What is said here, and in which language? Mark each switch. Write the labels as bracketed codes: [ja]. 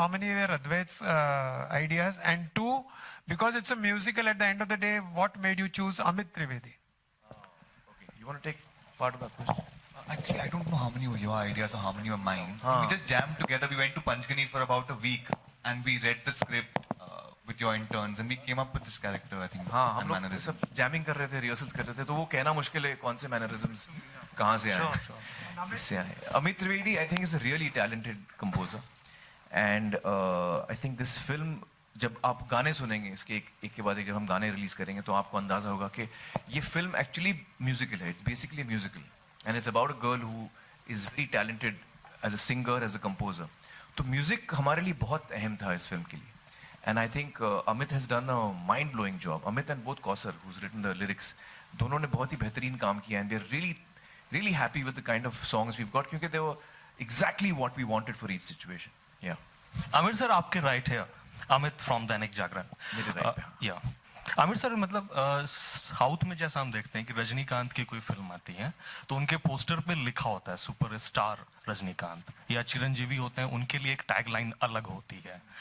[en] How many were Advait's ideas? And 2, because it's a musical at the end of the day, what made you choose Amit Trivedi? Okay, you want to take part of that question? Actually, I don't know how many were your ideas or how many were mine. We just jammed together. We went to Panchgani for about a week and we read the script with your interns and we came up with this character, I think. [hi] हाँ, हम लोग सब jamming कर रहे थे, rehearsals कर रहे थे, तो वो कहना मुश्किल है कौन से mannerisms कहाँ से आए, इससे आए. [en] Amit Trivedi, I think, is a really talented composer, and I think this film, [hi] जब आप गाने सुनेंगे इसके एक के बाद एक जब हम गाने रिलीज करेंगे तो आपको अंदाजा होगा कि ये फिल्म एक्चुअली म्यूजिकल है. [en] It's basically a musical, and it's about a girl who is very talented as a singer, as a composer. [hi] तो म्यूजिक हमारे लिए बहुत अहम था इस फिल्म के लिए. [en] And I think Amit has done a mind-blowing job. Amit and both Kausar, who's written the lyrics, [hi] दोनों ने बहुत ही बेहतरीन काम किया, [en] and we're really happy with the kind of songs we've got, क्योंकि they were exactly what we wanted for each situation. Yeah. [hi] Aamir sir आपके right है, Amit from Dainik Jagran. मेरे राइट पे. या आमिर सर, मतलब साउथ में जैसा हम देखते हैं कि रजनीकांत की कोई फिल्म आती है तो उनके पोस्टर पे लिखा होता है सुपरस्टार रजनीकांत, या चिरंजीवी होते हैं उनके लिए एक टैगलाइन अलग होती है.